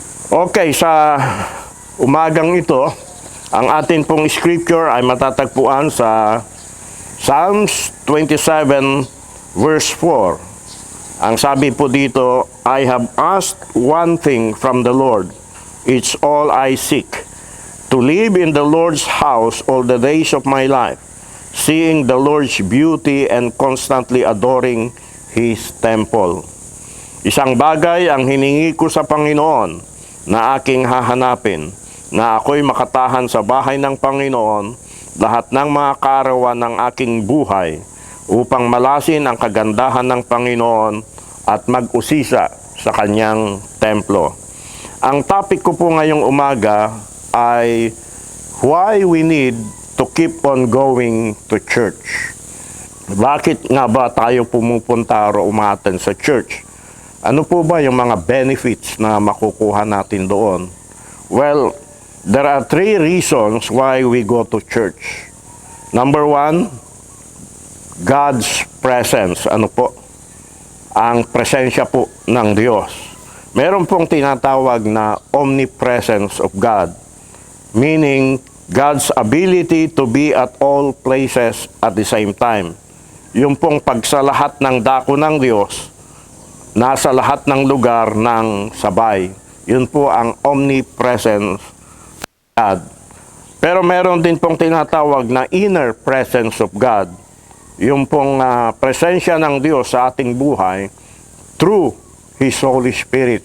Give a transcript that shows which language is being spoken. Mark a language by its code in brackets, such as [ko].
[tl] Okay, sa umagang ito, ang atin pong scripture ay matatagpuan sa Psalms 27 verse 4. Ang sabi po dito, [en] I have asked one thing from the Lord. It's all I seek, to live in the Lord's house all the days of my life, seeing the Lord's beauty and constantly adoring His temple. [tl] Isang bagay ang hiningi ko sa Panginoon na aking hahanapin, na ako'y makatahan sa bahay ng Panginoon lahat ng mga kaarawan ng aking buhay, upang malasin ang kagandahan ng Panginoon at mag-usisa sa kanyang templo. Ang topic ko po ngayong umaga ay [en] why we need to keep on going to church. [tl] Bakit nga ba tayo pumupunta o umaten sa church? Ano po ba yung mga benefits na makukuha natin doon? [en] Well, there are 3 reasons why we go to church. [tl] Number 1, [en] God's presence. [tl] Ano po? Ang presensya po ng Diyos. [en] Meron pong tinatawag na omnipresence of God, meaning God's ability to be at all places at the same time. [tl] Yung pong pagsalahat ng dako ng Diyos, nasa lahat ng lugar ng sabay. Yun po ang omnipresence of God. Pero meron din pong tinatawag na inner presence of God. Yung pong presensya ng Diyos sa ating buhay [en] through His Holy Spirit.